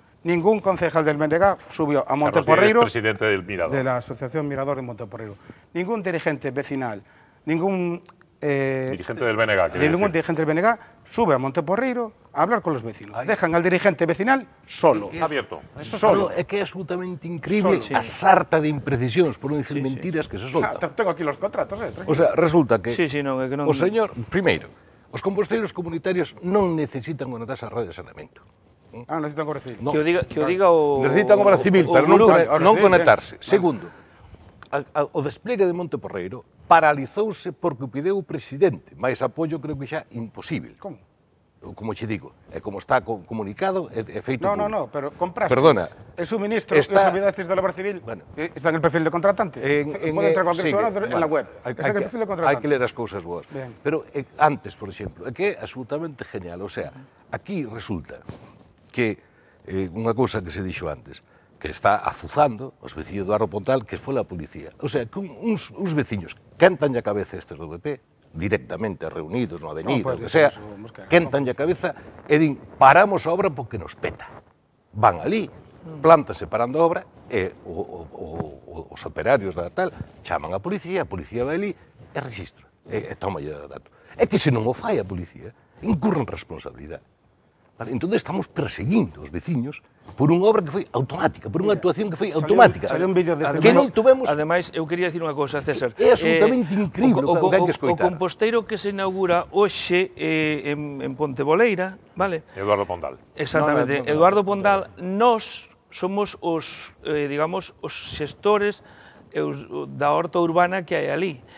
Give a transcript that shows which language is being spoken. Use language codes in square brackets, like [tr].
[es] Ningún concejal del BNG subió a Monteporreiro, presidente del Mirador, de la Asociación Mirador de Monteporreiro. Ningún dirigente vecinal, ningún dirigente del BNG, dirigente del BNG sube a Monteporreiro a hablar con los vecinos. Dejan al dirigente vecinal solo. Está abierto. Solo. [gl] É que é absolutamente increíble a sarta de imprecisións, por non dicir mentiras que se soltan. [es] Tengo aquí los contratos, O sea, resulta que [gl] non, é que non... o señor, primeiro, os composteiros comunitarios non necesitan unha tasa de saneamento. Necesitan obra civil. [es] No. [gl] Que o diga o... Necesitan obra civil, pero non conectarse. Segundo, o despliegue de Monteporreiro paralizouse porque o pideu o presidente, máis apoio creo que xa imposible. Como? Como che digo, como está comunicado, é feito público. [es] No, pero compraste el suministro y os olvidasteis de la obra civil, está en el perfil de contratante. Puede entrar cualquier ciudadano en la web. Está en el perfil de contratante. [gl] Hai que ler as cousas boas. Pero antes, por exemplo, é que é absolutamente genial. O sea, aquí resulta que unha cousa que se dixo antes, que está azuzando os veciños do Arro Pontal, que foi a policía. O sea, que uns veciños quentan a cabeza estes do BP, directamente reunidos no avenida, o que sea, quentan a cabeza e din, paramos a obra porque nos peta. Van ali, plantase parando a obra, e os operarios da tal chaman a policía vai ali e rexistra, e toma o dato. É que se non o fai a policía, incurren responsabilidade. Vale? Entón estamos perseguindo os veciños por unha obra que foi automática, por unha actuación que foi automática. [es] Salió un vídeo deste [gl] que non tuvemos... Ademais, eu quería dicir unha cousa, César. É absolutamente incrível o que hai que escoitar. O composteiro que se inaugura hoxe en Ponteboleira, vale? Eduardo Pondal. Exactamente. Eduardo Pondal, nós somos os, digamos, os xestores da horta urbana que hai ali.